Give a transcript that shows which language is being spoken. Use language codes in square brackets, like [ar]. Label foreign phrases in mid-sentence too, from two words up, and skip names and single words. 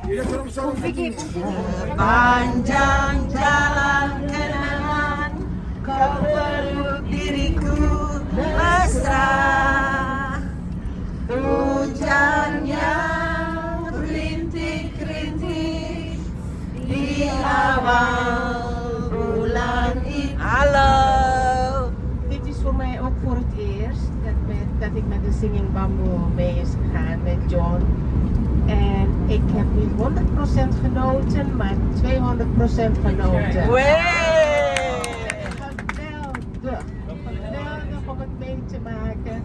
[id] Panjang jalan kenangan, kau peluk diriku mesra. Hujan yang rintik-rintik di awal bulan itu. [nl] Hallo. Dit is voor mij ook voor het eerst dat ik met de Singing Bamboe mee is gegaan met John. En ik heb niet 100% genoten, maar 200% genoten. Geweldig om het mee te maken.